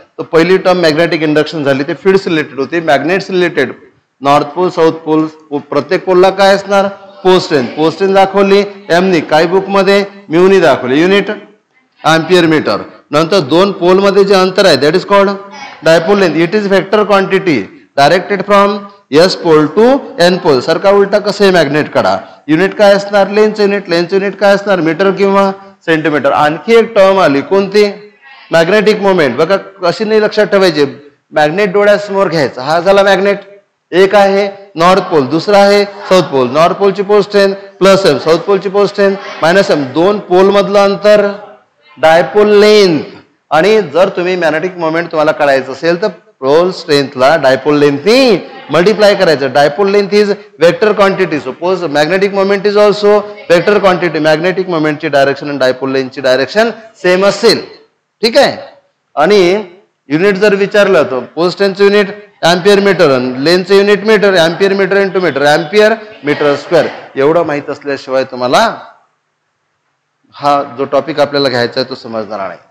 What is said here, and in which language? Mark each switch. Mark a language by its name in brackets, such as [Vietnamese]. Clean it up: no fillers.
[Marathi] तर पहिली term magnetic induction झाली, ते फील्ड्स रिलेटेड होती. Magnets related, north pole south pole. प्रत्येक पोलला काय असणार, पोल स्ट्रेंथ. पोल स्ट्रेंथ दाखवली एमनी, काही बुकमध्ये म्यूनी दाखवली, युनिट एम्पियर मीटर. नंतर दोन पोल मध्ये जे अंतर आहे [English] That is called dipole length. It is vector quantity directed from S pole to N pole. [Marathi] सारखा उलटा कसं मॅग्नेट काढा. युनिट काय असणार, लेंथचं युनिट. लेंथचं युनिट काय असणार, मीटर किंवा सेंटीमीटर. आणखी एक टर्म आली कोणती, मॅग्नेटिक मोमेंट. बघा कशी नाही लक्षात ठेवायची. मॅग्नेट डोळ्यासमोर घ्यायचा, हा झाला मॅग्नेट. एक आहे नॉर्थ पोल, दुसरा आहे साऊथ पोल. नॉर्थ पोलची pole strength plus M, south पोलची पोल स्ट्रेंथ मायनस एम. दोन पोल मधलं अंतर डायपोल लेंथ. आणि जर तुम्ही मॅग्नेटिक मोमेंट तुम्हाला कळायचं असेल तर पोल स्ट्रेंथला डायपोल लेंथनी मल्टिप्लाय करायचं. [English] Dipole length is vector quantity. Suppose magnetic moment is also vector quantity. [Marathi] Magnetic मोमेंटची direction आणि डायपोल लेंथची डायरेक्शन सेम असेल. ठीक आहे. आणि युनिट जर विचारलं तर pole स्ट्रेंथचं unit ampere metre, लेंथचं unit metre, ampere metre into metre, ampere metre square. एवढं माहित असल्याशिवाय तुम्हाला हा जो टॉपिक आपल्याला घ्यायचा आहे तो समजणार नाही.